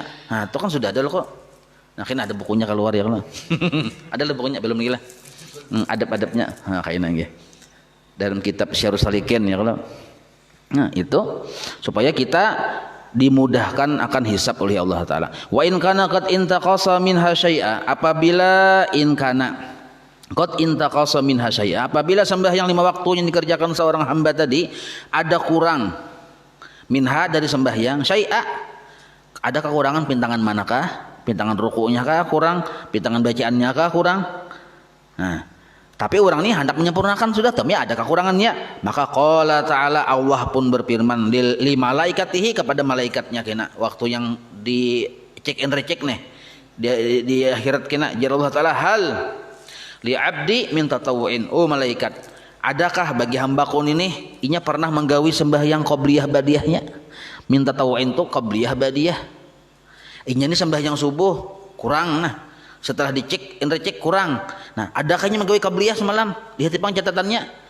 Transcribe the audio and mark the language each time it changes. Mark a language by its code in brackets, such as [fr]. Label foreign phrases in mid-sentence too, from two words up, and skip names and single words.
[bjn] Nah, itu kan sudah ada loh kok. Nah, kena ada bukunya keluar ya kalau. Ada lah bukunya belum gila. Adab-adabnya. Nah, kayaknya nggih. Dalam kitab Syarhus Salikin ya kalau. Nah, itu supaya kita dimudahkan akan hisab oleh Allah taala. [ar] وإن كان قد انتقص منها شيئا, [bjn] apabila [ar] إن كان قد انتقص منها شيئا, [bjn] apabila sembahyang 5 waktu yang dikerjakan seorang hamba tadi ada kurang minha dari sembahyang syai'a, ada kekurangan pintangan manakah? Pintangan ruku'nya kah kurang, pintangan bacaannya kah kurang. Nah, tapi orang ini hendak menyempurnakan sudah, tapi ada kekurangannya. Maka [ar] قال تعالى, [bjn] Allah pun berfirman [ar] لملائكته, [bjn] kepada malaikatnya kena waktu yang di [en] check and recheck [bjn] nih, di akhirat kena jar Allah taala [ar] هل لعبدي من تطوع, [bjn] oh malaikat, adakah bagi hambaku ini inya pernah menggawi sembahyang qabliyah badiahnya. [ar] من تطوع [bjn] tu qabliyah badiah, inya ini sembahyang subuh kurang, nah setelah dicek cek kurang, nah adakah inya menggawi qabliyah semalam, lihat pang catatannya.